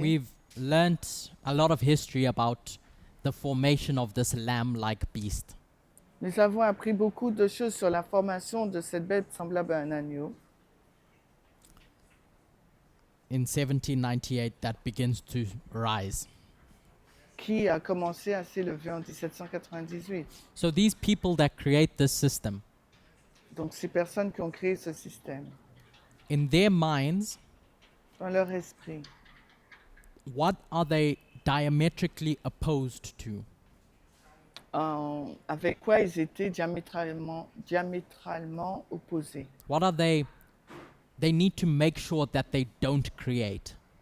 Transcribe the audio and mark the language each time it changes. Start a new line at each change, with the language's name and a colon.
English: we've learnt a lot of history about the formation of this lamb-like beast.
French: nous avons appris beaucoup de choses sur la formation de cette bête semblable à un agneau.
English: In 1798, that begins to rise.
French: Qui a commencé à s'élever en 1798.
English: So these people that create this system,
French: Donc, ces personnes qui ont créé ce système,
English: in their minds,
French: dans leur esprit,
English: what are they diametrically opposed to?
French: avec quoi ils étaient diamétralement opposés.
English: What are they need to make sure that they don't create?